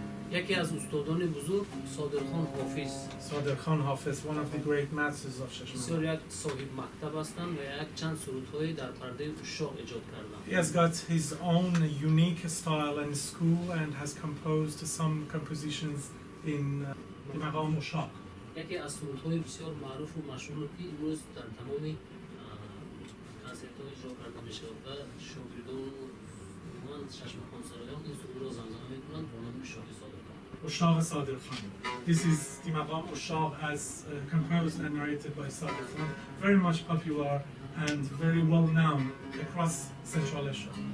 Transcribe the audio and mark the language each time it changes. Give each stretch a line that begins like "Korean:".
Persian: یکی از استادان بزرگ صادرخان حافظ
English: Sadir Khan Hafiz, one of the great masters of Shashmaqom.
Persian: بسیار یک صاحب مکتب هستند و یک چند سرودهای در پرده عشاق ایجاد کردند.
English: He has got his own unique style and school and has composed some compositions in the Maqam Ushaq.
Persian: یکی از سرودهای بسیار معروف و مشهور که امروز در تمام کنسرت‌ها اجرا کرده میشه و شاگردان و ششمقام سرایان این سرود را زمزمه میکنند با نام عشاق صادرخان.
English: Ushaq Sadir Khan. This is the Maqam Ushaq as composed and narrated by Sadir Khan. Very much popular and very well known across Central Asia.